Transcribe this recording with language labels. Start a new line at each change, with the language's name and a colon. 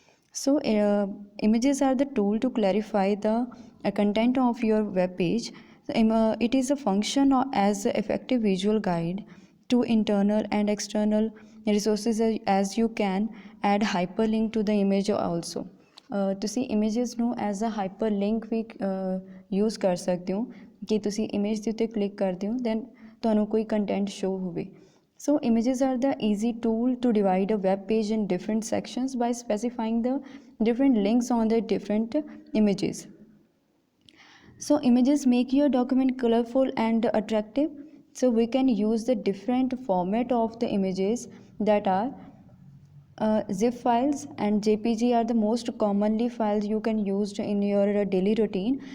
English: So, images are the tool to clarify the content of your web page. It is a function as an effective visual guide to internal and external resources as you can add hyperlink to the image also.
Punjabi: ਤੁਸੀਂ images ਨੂੰ
English: as a hyperlink
Punjabi: we use ਕਰ ਸਕਦੇ ਹੋ ਕਿ ਤੁਸੀਂ image ਦੇ ਉੱਤੇ click ਕਰਦੇ ਹੋ ਦੈਨ ਤੁਹਾਨੂੰ ਕੋਈ ਕੰਟੈਂਟ ਸ਼ੋ ਹੋਵੇ.
English: So images are the easy tool to divide a web page in different sections by specifying the different links on the different images. So images make your document colorful and attractive. So we can use the different format of the images that are zip files and jpg are the most commonly files you can use in your daily routine.